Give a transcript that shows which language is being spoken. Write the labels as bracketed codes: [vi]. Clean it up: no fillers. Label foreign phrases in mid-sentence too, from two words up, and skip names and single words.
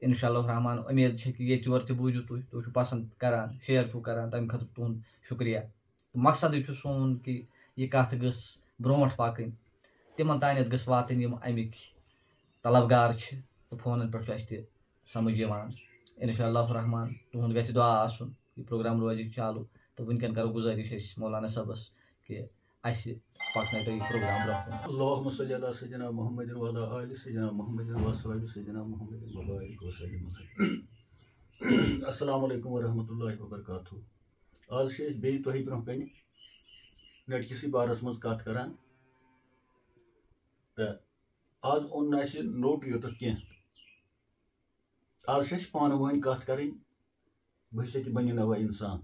[ar] انشاء اللہ رحمان [ks] امید چھِ کہ ییٚتہِ یورٕ تہِ بوٗزِو تُہۍ تُہۍ چھِو پسنٛد کران شیر چھِو کران تمہِ خٲطرٕ تُہُنٛد شُکریہ تہٕ مقصدٕے چھُ سون کہ یہِ کتھ گٔژھ برونٛٹھ پکٕنۍ تِمن تانٮ۪تھ گٔژھ واتٕنۍ یِم امِکۍ طلبگار چھِ تہٕ فونن پٮ۪ٹھ چھُ اسہِ تہِ سمجھ یِوان [ar] انشاء اللہ رحمان [ks] تُہُنٛد گژھِ دُعا آسُن یہِ پروگرام روزِ چالوٗ تہٕ وٕنکٮ۪ن کرو گُزٲرِش أسۍ مولانا صٲبس کہ اسہِ پکنٲیتو یہِ پروگرام برونٛہہ کُن. [ar] اللہُمَ صلی علی سیدنا محمد وعلی آلِ سیدنا محمد وصحبہ سیدنا محمد وبارک وسلم. السلام علیکم ورحمۃ اللہ وبرکاتہ. [ks] آز چھِ أسۍ بیٚیہِ تۄہہِ برونٛہہ کنہِ نٔٹکِسٕے بارس منٛز کتھ کران تہٕ آز اوٚن نہٕ اَسہِ نوٚٹ یوٚتَتھ کینٛہہ آز چھِ اَسہِ پانہٕ ؤنۍ کتھ کَرٕنۍ بہٕ چھُس بنہِ نوے اِنسان.